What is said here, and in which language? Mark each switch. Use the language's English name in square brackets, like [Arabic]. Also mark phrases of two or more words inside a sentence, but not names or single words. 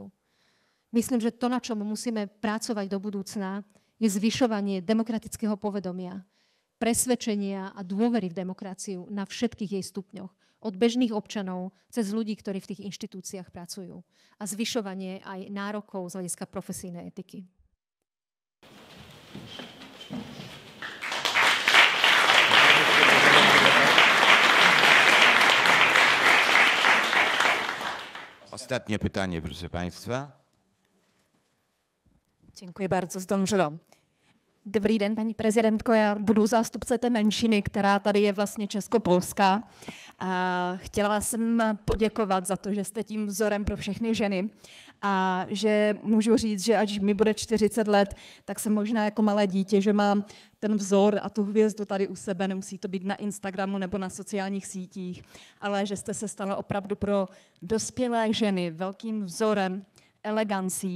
[Slovak] Myslím, že to, na čom musíme pracovať do budúcna, je zvyšovanie demokratického povedomia, presvedčenia a dôvery v demokraciu na všetkých jej stupňoch. Od bežných občanov cez ľudí, ktorí v tých inštitúciách pracujú. A zvyšovanie aj nárokov z hľadiska profesijnej etiky. [Polish] Ostatnie pytanie, proszę Państwa. Děkuji bardzo, zdążyłam. [Czech] Dobrý den, paní prezidentko, já budu zástupce té menšiny, která tady je vlastně českopolská. A chtěla jsem poděkovat za to, že jste tím vzorem pro všechny ženy a že můžu říct, že až mi bude 40 let, tak jsem možná jako malé dítě, že mám ten vzor a tu hvězdu tady u sebe, nemusí to být na Instagramu nebo na sociálních sítích, ale že jste se stala opravdu pro dospělé ženy velkým vzorem elegancí.